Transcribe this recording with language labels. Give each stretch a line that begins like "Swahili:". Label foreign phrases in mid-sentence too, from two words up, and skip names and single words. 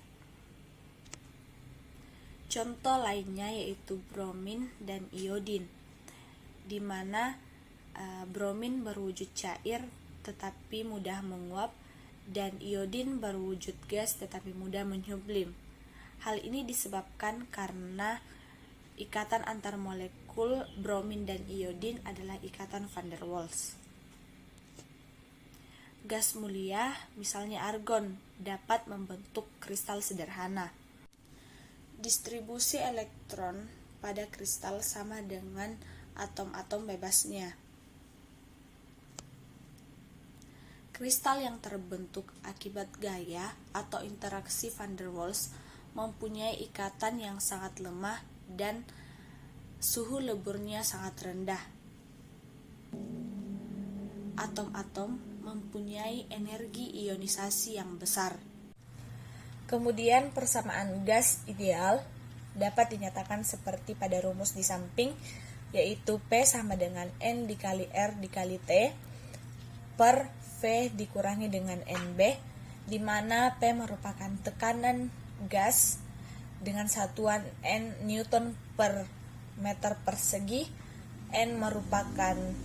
Indonesian: Contoh lainnya yaitu bromin dan iodin, di mana bromin berwujud cair tetapi mudah menguap, dan iodin berwujud gas tetapi mudah menyublim. Hal ini disebabkan karena ikatan antar molekul bromin dan iodin adalah ikatan van der Waals. Gas mulia, misalnya argon, dapat membentuk kristal sederhana. Distribusi elektron pada kristal sama dengan atom-atom bebasnya. Kristal yang terbentuk akibat gaya atau interaksi van der Waals mempunyai ikatan yang sangat lemah dan suhu leburnya sangat rendah. Atom-atom mempunyai energi ionisasi yang besar. Kemudian persamaan gas ideal dapat dinyatakan seperti pada rumus di samping, yaitu P sama dengan N dikali R dikali T per V dikurangi dengan NB, di mana P merupakan tekanan gas dengan satuan N Newton per meter persegi, N merupakan